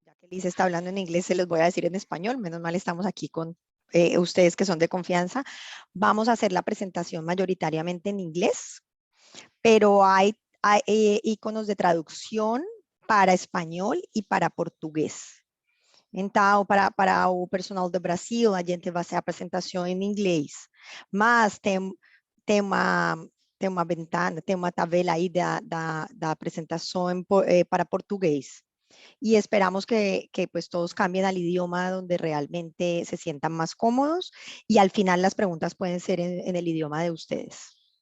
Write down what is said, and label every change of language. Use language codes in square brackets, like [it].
[es] Liz está hablando en inglés, se los voy a decir en español, menos mal estamos aquí con ustedes que son de confianza. Vamos a hacer la presentación mayoritariamente en inglés, pero hay iconos de traducción para español y para português. [pt] Então, para o personal do Brasil, a gente vai fazer a apresentação em inglês, mas tem uma ventana, tem uma tabela aí da apresentação para português. [es] Y esperamos que pues todos cambien al idioma donde realmente se sientan más cómodos y al final las preguntas pueden ser en el idioma de ustedes.